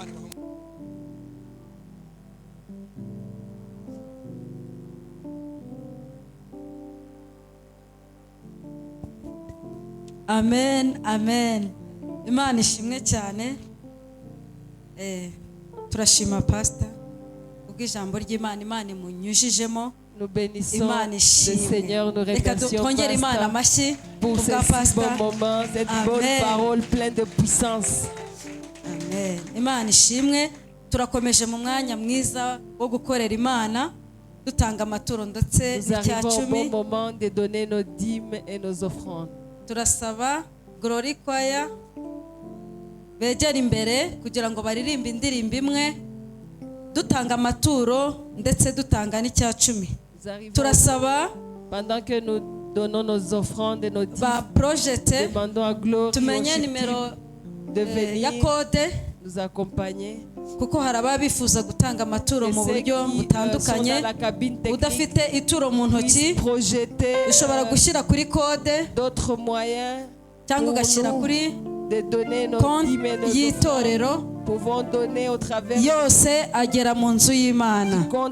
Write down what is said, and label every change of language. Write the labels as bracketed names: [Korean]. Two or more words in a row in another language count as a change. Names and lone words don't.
[Kinyarwanda] Amen, amen. Imana ishimwe cyane. Turashima pastor ubw'ijambo ry'Imana Imana imunyujijemo. [French] Nous bénissons le Seigneur, nous remercions pour ce si bon moment, cette bonne parole pleine de puissance. [Kinyarwanda] Amen. Imana ishimwe. Turakomeje mu mwanya mwiza wo gukorera Imana dutanga amaturo ndetse n'icya cumi. [French] Nous arrivons au bon moment de donner nos dîmes et nos offrandes. [Kinyarwanda] Turasaba Glory Choir begera imbere kugira ngo baririmbe indirimbo imwe dutanga amaturo ndetse dutanga n'icya cumi. Turasaba [French] pendant que nous donnons nos offrandes et nos dîmes, demandons à Glory [Kinyarwanda] tumenye nimero [French] de venir [Kinyarwanda] ya code [French] nous accompagner. [Kinyarwanda] kuko hari ababifuza gutanga amaturo mu buryo butandukanye. Udafite ituro mu ntoki ushobora gushyira kuri kode cyangwa ugashyira kuri konti y'itorero, yose agera mu nzu y'Imana.